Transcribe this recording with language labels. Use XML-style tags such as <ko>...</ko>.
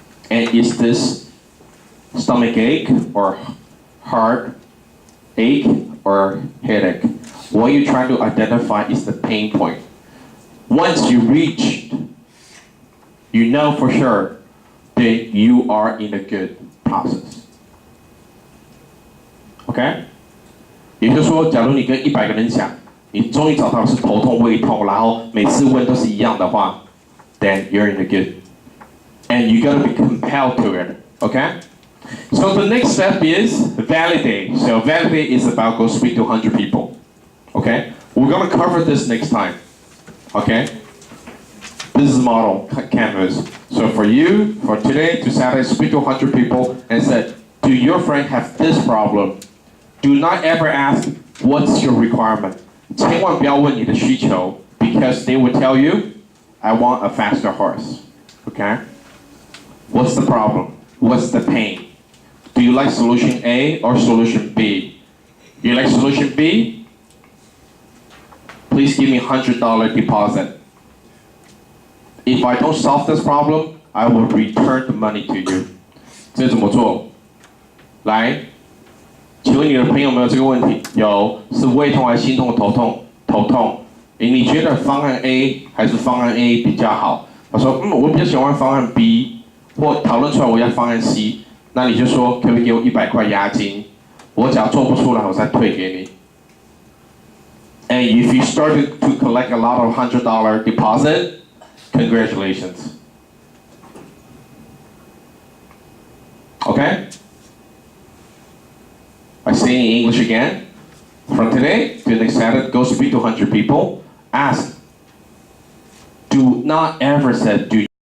<en>And is this stomach ache or heart ache or headache? What you're trying to identify is the pain point. Once you reach, you know for sure that you are in a good process. Okay?</en> <zh>也就是说，假如你跟100个人讲，你终于找到是头痛、胃痛，然后每次问都是一样的话 ，</zh> <en>then you're in the good, and you gotta be compelled to it. Okay? So the next step is validate. So validate is about go speak to 100 people. Okay? We're gonna cover this next time. Okay? This is model canvas. So for you, for today, to Saturday, speak to 100 people and said, do your friend have this problem? Do not ever ask, what's your requirement?</en> <zh>千万不要问你的需求</zh> <en>because they will tell you, I want a faster horse. Okay? What's the problem? What's the pain? Do you like solution A or solution B? You like solution B? Please give me $100 deposit. If I don't solve this problem, I will return the money to you.</en> <zh>这怎么做？来，请问你的朋友有没有这个问题？有，是胃痛还是心痛、头痛？头痛。你觉得方案 A 还是方案 A 比较好？他说，我比较喜欢方案 B， 或讨论出来我要方案 C。那你就说，可不可以给我100块押金？我只要做不出来，我再退给你。</zh> <en>And if you started to collect a lot of $100 deposit, congratulations. Okay? I say in English again. From today to next Saturday, go speak to 100 people. Ask. Do not ever say, do</en>